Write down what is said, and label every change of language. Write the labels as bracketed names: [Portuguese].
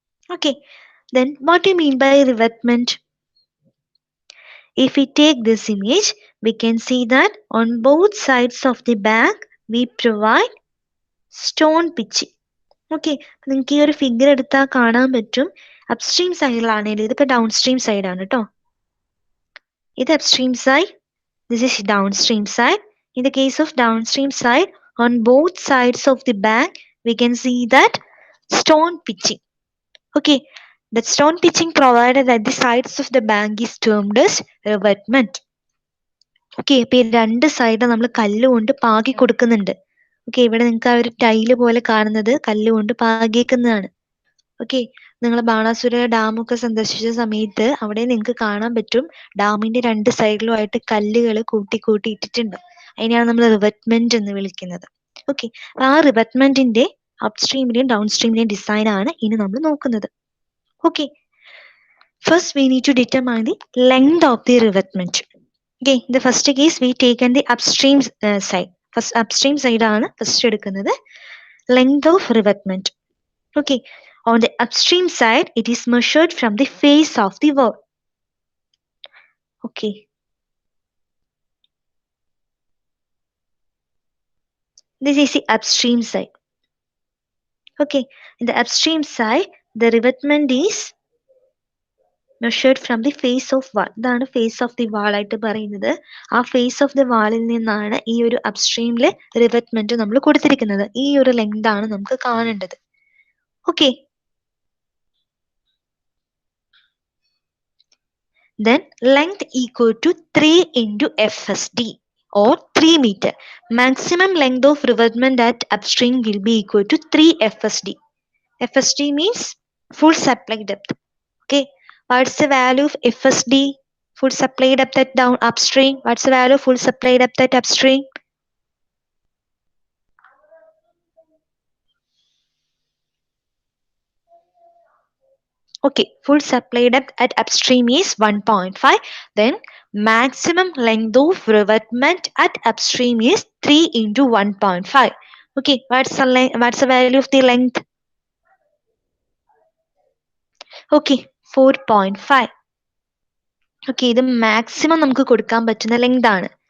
[English] Okay. Then what do you mean by revetment? If we take this image, we can see that on both sides of the bank, we provide stone pitching. [Malayalam] Okay, നിങ്ങൾക്ക് ഈ ഒരു figure എടുത്താൽ കാണാൻ പറ്റും. Upstream സൈഡിലാണെങ്കിൽ ഇതിപ്പോ down stream side ആണ് കേട്ടോ. ഇത് upstream side, [English] This is down stream side. In the case of downstream side, on both sides of the bank, we can see that stone pitching. Okay, the stone pitching provided at the sides of the bank is termed as revetment. [Malayalam] Okay, ഇപ്പൊ ഈ രണ്ട് side നമ്മൾ കല്ലുകൊണ്ട് പാകി കൊടുക്കുന്നുണ്ട്. Okay, ഇവിടെ നിങ്ങൾക്ക് ആ ഒരു ടൈല് പോലെ കാണുന്നത് കല്ലുകൊണ്ട് പാകിയേക്കുന്നതാണ്. ഓക്കെ, നിങ്ങൾ ബാണാസുര ഡാമൊക്കെ സന്ദർശിച്ച സമയത്ത് അവിടെ നിങ്ങൾക്ക് കാണാൻ പറ്റും, ഡാമിന്റെ രണ്ട് സൈഡിലുമായിട്ട് കല്ലുകൾ കൂട്ടി കൂട്ടി ഇട്ടിട്ടുണ്ട്. അതിനെയാണ് നമ്മൾ റിവറ്റ്മെന്റ് എന്ന് വിളിക്കുന്നത്. ഓക്കെ, ആ റിവറ്റ്മെന്റിന്റെ അപ്സ്ട്രീമിന്റെയും ഡൗൺ സ്ട്രീമിന്റെയും ഡിസൈൻ ആണ് ഇനി നമ്മൾ നോക്കുന്നത്. [English] Okay, first we need to determine the length of the revetment. Okay, in the first case we taken the upstream side. First upstream side [Malayalam] ആണ് first എടുക്കുന്നത്. [English] Length of revetment. Okay, on the upstream side it is measured from the face of the wall. Okay, this is the upstream side. Okay, in the upstream side the revetment is measured from the face of wall. [Malayalam] ഇതാണ് face of the വാൾ ആയിട്ട് പറയുന്നത്. ആ face of the വാളിൽ നിന്നാണ് ഈ ഒരു അപ്സ്ട്രീമില് റിവറ്റ്മെന്റ് നമ്മൾ കൊടുത്തിരിക്കുന്നത്. ഈ ഒരു ലെങ്ത് ആണ് നമുക്ക് കാണേണ്ടത്. Okay, [English] then length equal to 3 into FSD or 3 meter. Maximum length of revetment at upstream will be equal to 3 FSD. FSD means full supply depth. Okay, what's the value of FSD? Full supply depth at down upstream. What's the value of full supply depth at upstream? Okay, full supply depth at upstream is 1.5. Then maximum length of revetment at upstream is 3 into 1.5. Okay, what's the value of the length? [Malayalam] Okay, 4.5. Okay, ഇത് maximum നമുക്ക് കൊടുക്കാൻ പറ്റുന്ന length ആണ്.